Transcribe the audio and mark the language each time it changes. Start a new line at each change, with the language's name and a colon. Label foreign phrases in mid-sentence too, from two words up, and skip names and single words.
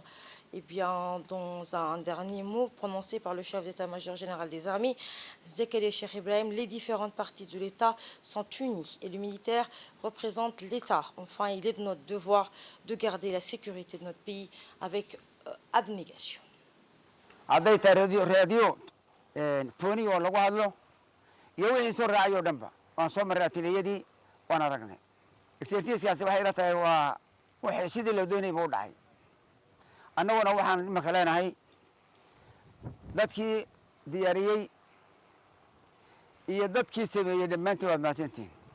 French: Et bien, dans un dernier mot prononcé par le chef d'état-major général des armées, Zakaria Cheikh Ibrahim, les différentes parties de l'État sont unies et le militaire représente l'État. Enfin, il est de notre devoir de garder la sécurité de notre pays avec abnégation.
Somali: annaguna waxaan imaka leenahay dadkii diyaariyey iyo dadkii sameeyey dhammaantiin waad mahadsantihiin